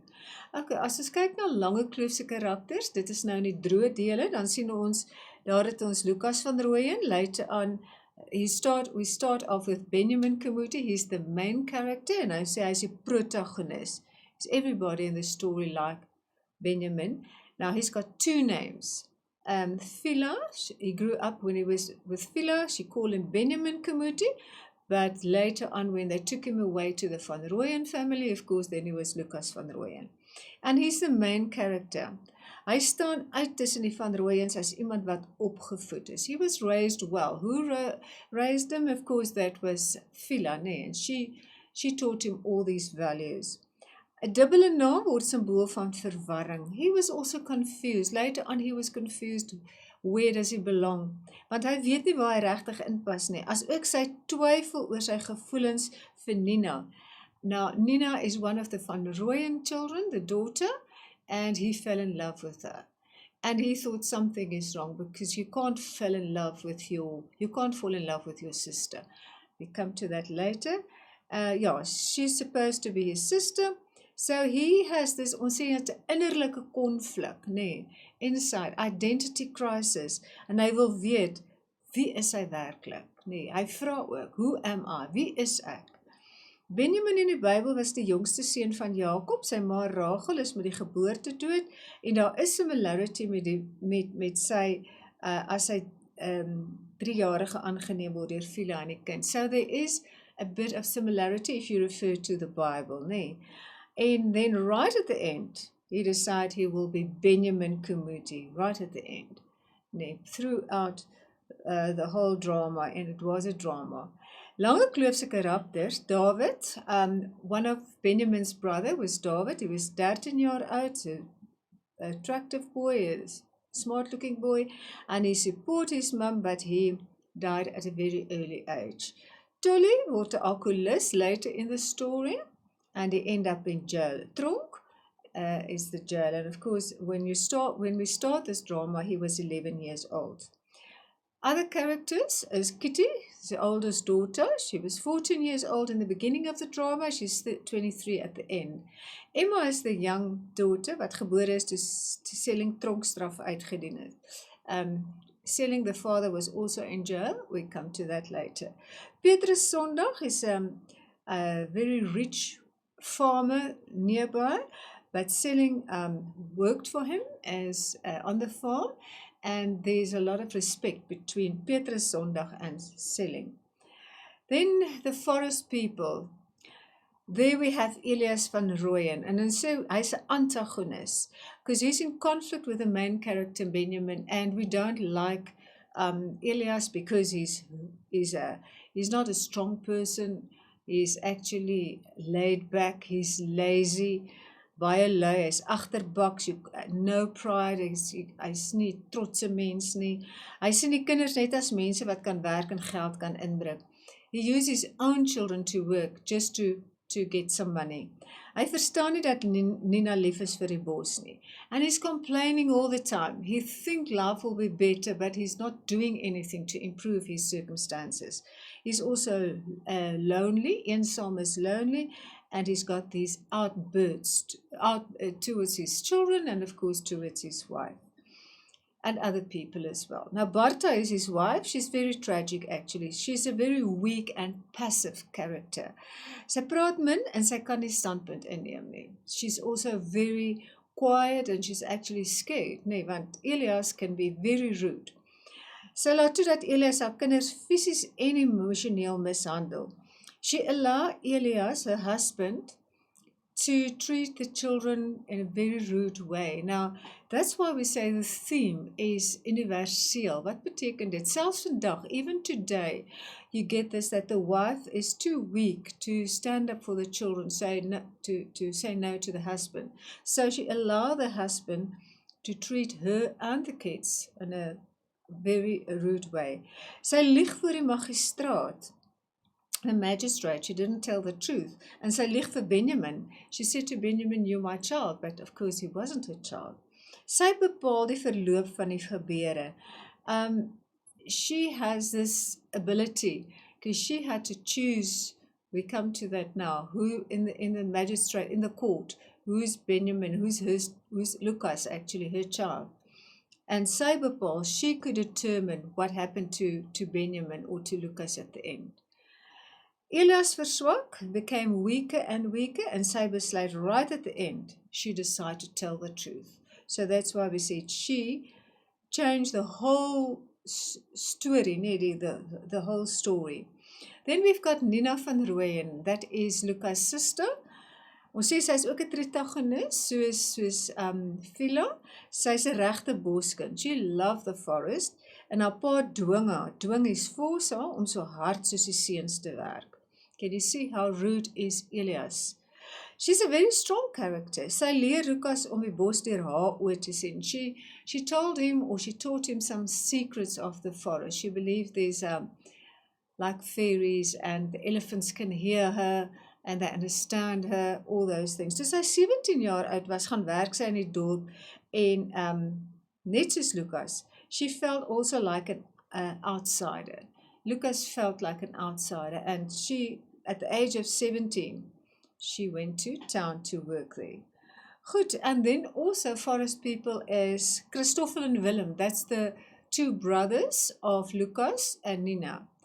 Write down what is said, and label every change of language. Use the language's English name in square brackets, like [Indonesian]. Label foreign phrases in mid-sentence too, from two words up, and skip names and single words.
[Afrikaans] Okay, as ons kyk na lange kloofse karakters, dit is nou in die droë dele, dan sien ons, daar het ons Lucas van Rooyen. [English] Later on, we start off with Benjamin Komuti. He's the main character, and I say he's a protagonist. Is everybody in the story like Benjamin. Now he's got two names. Phila, he grew up when he was with Phila, she called him Benjamin Kamuti, but later on when they took him away to the Van Rooyen family, of course, then he was Lucas Van Rooyen. And he's the main character. [Afrikaans] Hy staan uit tussen die Van Rooyens as iemand wat opgevoed is. [English] He was raised well. Who raised him? Of course, that was Phila, nee, and she taught him all these values. [Afrikaans] 'n dubbele naam word symbool van verwarring. [English] He was also confused. Later on, he was confused. Where does he belong? [Afrikaans] Want hy weet nie waar hy regtig inpas nie. As ook sy twyfel oor sy gevoelens vir Nina. [English] Now, Nina is one of the Van Rooyen children, the daughter, and he fell in love with her. And he thought something is wrong because you can't fall in love with your sister. We come to that later. Yeah, she's supposed to be his sister. So he has this, [Afrikaans] ons sê het 'n innerlike konflik, nee, [English] inside, identity crisis, [Afrikaans] en hy wil weet, wie is hy werklik? Nee, hy vra ook, [English] who am I? [Afrikaans] Wie is ek? Benjamin in die Bybel was die jongste seun van Jakob, sy ma Rachel is met die geboorte dood, en daar is similarity met sy, as hy 3-jarige aangeneem word deur Phila en die kind. [English] So there is a bit of similarity if you refer to the Bible, nee. And then right at the end, he decided he will be Benjamin Kamuti, right at the end. Throughout the whole drama, and it was a drama. [Afrikaans] Lange kloofse karakters, [English] David, one of Benjamin's brother was David. He was 13 years old, an attractive boy, a smart-looking boy, and he supported his mum, but he died at a very early age. Tolly was an alcoholist later in the story. And he ended up in jail. Tronk is the jail. And of course, when we start this drama, he was 11 years old. Other characters is Kitty, the oldest daughter. She was 14 years old in the beginning of the drama. She's 23 at the end. Emma is the young daughter [Afrikaans] wat gebore is toe Selling tronkstraf uitgedien het. [English] Selling, the father, was also in jail. We come to that later. Petrus Sondag is a very rich farmer nearby, but Selling worked for him as on the farm, and there's a lot of respect between Petrus Sondag and Selling. Then the forest people. There we have Elias van Rooyen, and so he's an antagonist because he's in conflict with the main character Benjamin, and we don't like Elias because he's not a strong person. He's actually laid back, he's lazy, [Afrikaans] baie lui, hy's agterbaks, [English] no pride, [Afrikaans] hy's nie trotse mens nie. Hy sien die kinders net as mense wat kan werk en geld kan inbring. [English] He uses his own children to work just to get some money. [Afrikaans] Hy verstaan nie dat Nina lief is vir die bos nie. [English] And he's complaining all the time. He thinks life will be better, but he's not doing anything to improve his circumstances. He's also lonely. Eensaam is lonely. And he's got these outbursts towards his children and, of course, towards his wife. And other people as well. Now, Bartha is his wife. She's very tragic, actually. She's a very weak and passive character. [Afrikaans] Sy praat min en sy kan nie standpunt inneem nie. [English] She's also very quiet and she's actually scared, nee, want Elias can be very rude. [Afrikaans] Sy laat toe dat Elias haar kinders fisies en emosioneel mishandel. [English] She allowed Elias, her husband, to treat the children in a very rude way. Now, that's why we say the theme is universeel. [Afrikaans] Wat beteken dit? Selfs vandag, [English] even today, you get this, that the wife is too weak to stand up for the children, to say no to the husband. So she allowed the husband to treat her and the kids in a very rude way. [Afrikaans] Sy lieg voor die magistraat. [English] The magistrate, she didn't tell the truth. [Afrikaans] And sy lieg vir Benjamin. [English] She said to Benjamin, you're my child, but of course he wasn't her child. [Afrikaans] Sy bepaal die verloop van die gebeure. [English] She has this ability, because she had to choose, we come to that now, who in the magistrate, in the court, who's Benjamin, who's Lucas, actually her child. [Afrikaans] And sy bepaal, [English] she could determine what happened to Benjamin or to Lucas at the end. Elias verswak, became weaker and weaker, and [Afrikaans] sy besluit [English] right at the end, she decided to tell the truth. So that's why we said she changed the whole story, the whole story. Then we've got Nina van Rooyen, that is Lucas' sister. [Afrikaans] Ons sê sy is ook 'n protagonis, soos Philo. Sy's 'n regte boskind. [English] She loved the forest [Afrikaans] en haar pa dwing [English] his force [Afrikaans] haar om so hard soos die seuns te werk. [English] Can you see how rude is Elias? She's a very strong character. [Afrikaans] Sy leer Lucas om die bos deur haar oë te sien. [English] She told him, or she taught him some secrets of the forest. She believed there's like fairies and the elephants can hear her and they understand her, all those things. [Afrikaans] Toe sy 17 jaar oud was, gaan werk sy in die dorp en net soos Lucas, [English] she felt also like an outsider. Lucas felt like an outsider, and she, at the age of 17, she went to town to work there. Goed, and then also forest people is Christoffel and Willem. That's the two brothers of Lucas and Nina.